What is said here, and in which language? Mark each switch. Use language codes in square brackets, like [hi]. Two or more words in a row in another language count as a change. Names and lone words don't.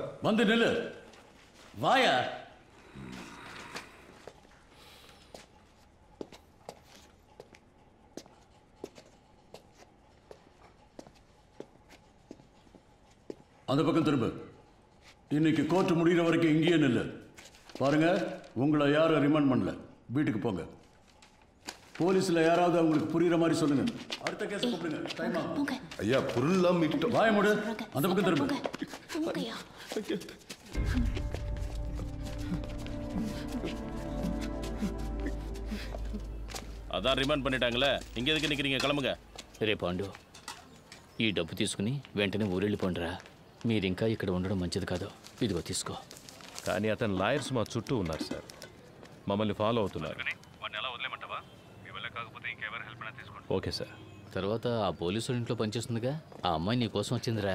[ta] வந்து நில்லு. வாயா. அந்த பக்கம் திரும்ப. இன்னைக்கு கோர்ட் முடிகிற வரைக்கும் இங்கேயே நில்லு. பாருங்க, உங்களை யாரும் ரிமாண்ட் பண்ணல. வீட்டுக்கு போங்க. போலீஸ்ல யாராவது அவங்களுக்கு புரியுற மாதிரி சொல்லுங்க. அடுத்த கேஸ் கூப்பிடுங்க. டைம் ஆகும். ஐயா, பொருள்லாம் மீட்டோம். வாய மூடு. அந்த பக்கம் திரும்ப. అదా రిమాండ్ பண்ணிட்டாங்களே, இங்க எதுக்கு நிக்கிறீங்க? கிளம்புங்க. [te] రే పాండు, ఈ డబ్బు తీసుకుని వెంటనే ఊరెళ్ళిపోండిరా. మీరింకా ఇక్కడ ఉండడం మంచిది కాదు. ఇదిగో తీసుకో. కానీ అతని లాయర్స్ మా చుట్టూ ఉన్నారు సార్. మమ్మల్ని ఫాలో అవుతున్నారు. ఓకే సార్. తర్వాత ఆ పోలీసు ఇంట్లో పనిచేస్తుందిగా, ఆ అమ్మాయి నీ కోసం వచ్చిందిరా.